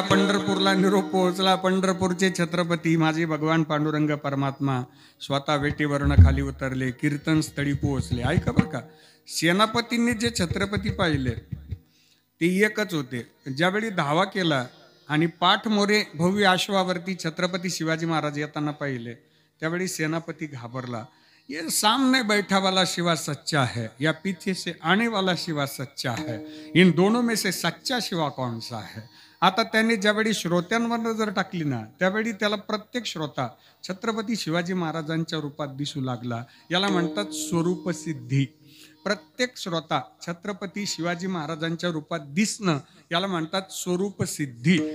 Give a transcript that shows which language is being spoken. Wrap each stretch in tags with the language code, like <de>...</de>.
<mr>पंढरपूरला निरोप पोहोचला. पंढरपूरचे छत्रपती माझे भगवान पांडुरंग परमात्मा स्वतः वेटीवरनं खाली उतरले, कीर्तन स्थळी पोहोचले. ऐका बरं का, सेनापतींनी जे छत्रपती पाहिले ते एकच होते. ज्यावेळी धावा केला आणि पाठमोरे भव्य अश्वावरती छत्रपती शिवाजी महाराज येताना पाहिले, त्यावेळी सेनापती घाबरला.</mr> <hi>ये सामने बैठा वाला शिवा सच्चा है या पीछे से आने वाला शिवा सच्चा है, इन दोनों में से सच्चा शिवा कौन सा है.</hi> <mr>आता त्याने ज्यावेळी श्रोत्यांवर नजर टाकली ना, त्यावेळी त्याला प्रत्येक श्रोता छत्रपती शिवाजी महाराजांच्या रूपात दिसू लागला. याला म्हणतात स्वरूपसिद्धी. प्रत्येक श्रोता छत्रपती शिवाजी महाराजांच्या रूपात दिसणं याला म्हणतात स्वरूपसिद्धी.</mr>